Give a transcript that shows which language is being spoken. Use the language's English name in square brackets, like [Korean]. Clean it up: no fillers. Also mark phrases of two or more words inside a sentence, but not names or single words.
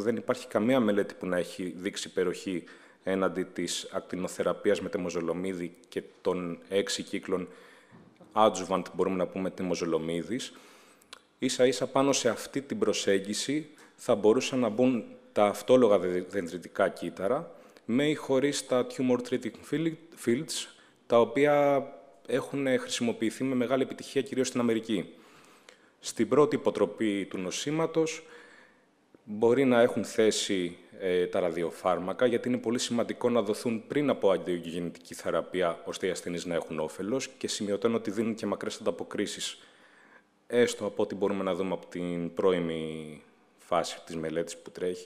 [Greek] Δεν υπάρχει καμία μελέτη που να έχει δείξει υπεροχή έναντι της ακτινοθεραπείας με τεμοζολομίδι και των 6 κύκλων adjuvant, μπορούμε να πούμε, τεμοζολομίδης. Ίσα-ίσα πάνω σε αυτή την προσέγγιση θα μπορούσαν να μπουν τα αυτόλογα δενδριτικά κύτταρα, με ή χωρίς τα [English] tumor treating fields, [Greek] τα οποία έχουν χρησιμοποιηθεί με μεγάλη επιτυχία κυρίως στην Αμερική. Στην πρώτη υποτροπή του νοσήματος μπορεί να έχουν θέση τα ραδιοφάρμακα, γιατί είναι πολύ σημαντικό να δοθούν πριν από αντιογεννητική θεραπεία, ώστε οι ασθενείς να έχουν όφελος, και σημειωτών ότι δίνουν και μακρές ανταποκρίσεις, έστω από ό,τι μπορούμε να δούμε από την πρώιμη φάση της μελέτης που τρέχει.